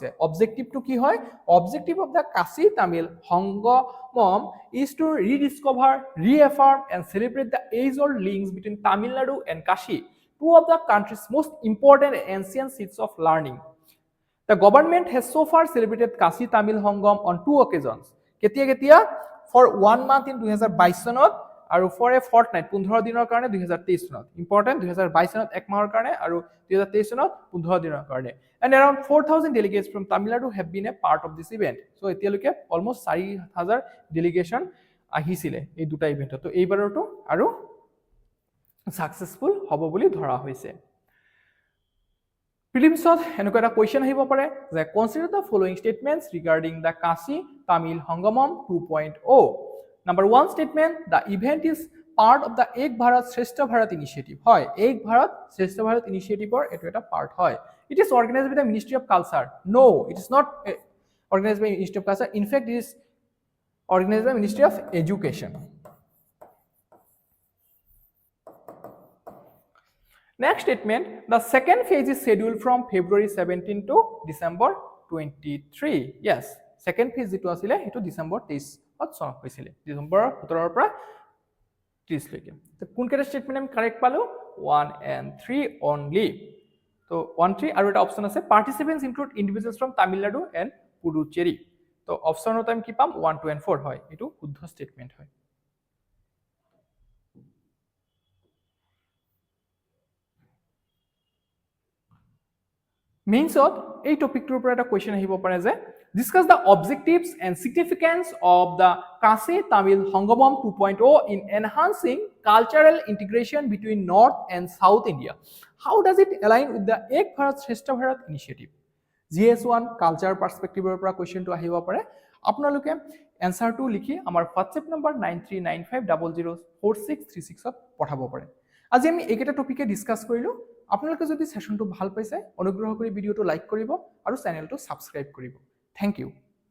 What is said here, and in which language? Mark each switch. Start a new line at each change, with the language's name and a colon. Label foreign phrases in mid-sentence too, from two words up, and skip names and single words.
Assamese: অবজেক্টিভটো কি হয়?
English: objective of the Kashi Tamil Hongomom is to rediscover, reaffirm and celebrate the age-old links between Tamil Nadu and Kashi, two of the country's most important and ancient seats of learning. The government has so far celebrated Kashi Tamil Hongom on 2 occasions. কেতিয়া for 1 month in 2022
Assamese: চনত আৰু
English: for a fortnight
Assamese: 15 দিনৰ কাৰণে 2023 চনত। Important 2022 চনত 1 মাহৰ কাৰণে আৰু 2023 চনত 15 দিনৰ কাৰণে।
English: And around 4000 delegates from Tamil Nadu have been a part of this event.
Assamese: So এতিয়ালৈকে
English: almost 4000 delegation
Assamese: আহিছিলে এই দুটা ইভেন্টত। তো এইবাৰটো আৰু সাকসেসফুল হ'ব বুলি ধৰা হৈছে।
English: Prelims
Assamese: এনেকুৱা এটা
English: question
Assamese: আহিব পাৰে যে
English: consider the following statements regarding the Kashi Tamil Hongomom 2.0. Number 1 statement, the event is part of the Ek Bharat Shrestha Bharat initiative.
Assamese: হয়, Ek Bharat Shrestha Bharat
English: initiative or
Assamese: এটো এটা part হয়.
English: It is organized by the Ministry of Culture. No, it is not organized by Ministry of Culture. In fact, it is organized by Ministry of Education. Next statement, the second phase is scheduled from February 17 to December 23. Yes, second phase
Assamese: যেটো আছিল এটো ডিসেম্বৰ 23 ত চন হৈছিল ডিসেম্বৰ 17 ৰ পৰা 30 লৈকে তো কোন কেটা স্টেটমেন্ট আমি কারেক্ট পালো
English: 1 and 3 only
Assamese: তো 1 3 আৰু এটা অপচন আছে
English: participants include individuals from Tamil Nadu and Puducherry
Assamese: তো অপচনত আমি কি পাম
English: 1 2 and 4
Assamese: হয় এটো শুদ্ধ স্টেটমেন্ট হয় মেইনছত এই টপিকটোৰ পৰা এটা কোৱেশ্চন আহিব পাৰে যে
English: discuss the objectives and significance of the Kase Tamil Hongabom 2.0 in enhancing cultural integration between North and South India. How does it align with the Ek Bharat Shrestha Bharat initiative?
Assamese: GS1
English: culture perspective
Assamese: পৰা কোৱেশ্চনটো আহিব পাৰে আপোনালোকে এনসাৰটো লিখি আমাৰ WhatsApp নম্বৰ 9395004636 ত পঠাব পাৰে আজি আমি এইকেইটা টপিকে ডিসকাস কৰিলো আপোনালোকে যদি সেশনটো ভাল পাইছে অনুগ্ৰহ কৰি ভিডিওটো লাইক কৰিব আৰু চেনেলটো সাবস্ক্ৰাইব কৰিব
English: thank you